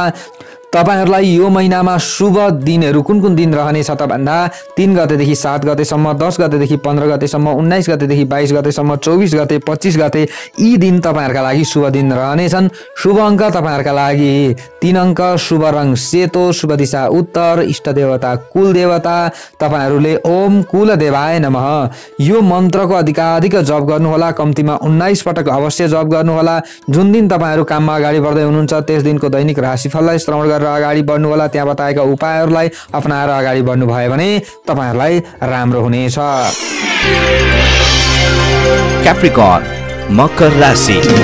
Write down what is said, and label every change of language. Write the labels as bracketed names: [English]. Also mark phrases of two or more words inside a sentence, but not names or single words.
[Nepali] तपाईहरुलाई यो महिनामा शुभ दिनहरू कुन कुन दिन रहनेछ त भन्दा 3 गतेदेखि 7 गतेसम्म, 10 गतेदेखि 15 गतेसम्म, 19 गतेदेखि 22 गतेसम्म, 24 गते 25 गते यी दिन तपाईहरुका लागि शुभ दिन रहनेछन्। शुभ अङ्क तपाईहरुका लागि 3 अङ्क, शुभ रङ सेतो, शुभ दिशा उत्तर, इष्ट देवता कुल देवता तपाईहरुले [Sanskrit] ओम कुल देवाय नमः [Nepali] यो मन्त्रको अधिकाधिक जप गर्नु होला। कम्तीमा 19 पटक अवश्य जप गर्नु होला। जुन दिन तपाईहरु काममा अगाडि बढ्दै हुनुहुन्छ त्यस दिनको दैनिक राशिफललाई श्रवण गरेर अगाडि बढ्नु होला। त्यहाँ बताएका उपायहरूलाई अपनाएर अगाडि बढ्नु भयो भने तपाईहरुलाई राम्रो हुनेछ। क्याप्रिकर्न मकर राशि।